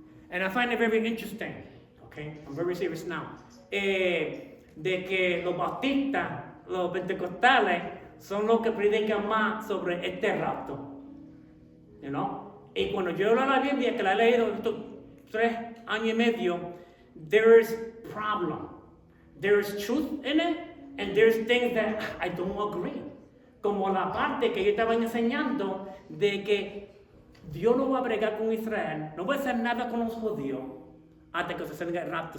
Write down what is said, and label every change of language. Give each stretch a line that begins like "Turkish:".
English: And I find it very interesting, okay? I'm very serious now.
Spanish: De que los bautistas, los pentecostales, son los que predican más sobre este rapto.
English: You know?
Spanish: Y cuando yo leo la Biblia, que la he leído estos 3 años y medio,
English: there's problem. There's truth in it, and there's things that I don't agree.
Spanish: Como la parte que yo estaba enseñando de que Dios no va a bregar con Israel, no va a hacer nada con los judíos hasta que se salga el rapto.